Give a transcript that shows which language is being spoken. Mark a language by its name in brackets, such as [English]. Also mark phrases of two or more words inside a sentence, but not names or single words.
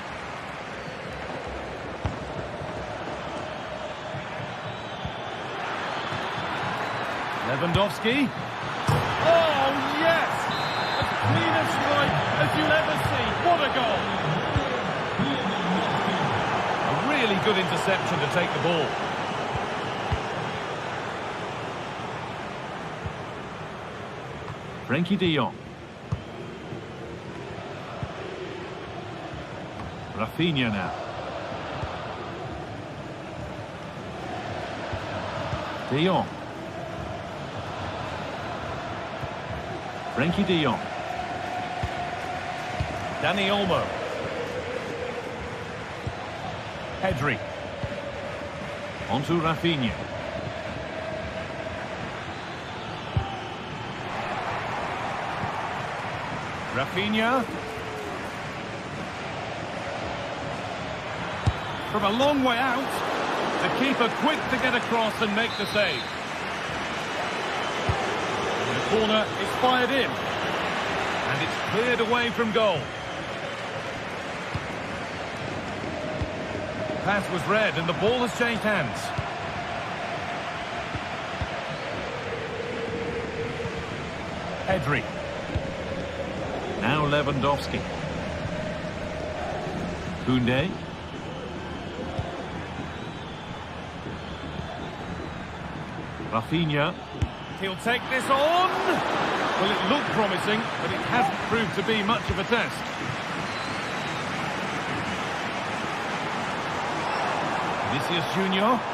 [English] Lewandowski. Oh, yes! As clean a strike as you'll ever see. What a goal! A really good interception to take the ball. Frenkie de Jong. Rafinha now. De Jong. Frenkie de Jong. Dani Olmo. Pedri. On to Rafinha. Rafinha. From a long way out. The keeper quick to get across and make the save. Corner is fired in, and it's cleared away from goal. Pass was read and the ball has changed hands. Pedri. Now Lewandowski. Koundé. Rafinha. He'll take this on. Well, it looked promising, but it hasn't proved to be much of a test. Vinicius Jr.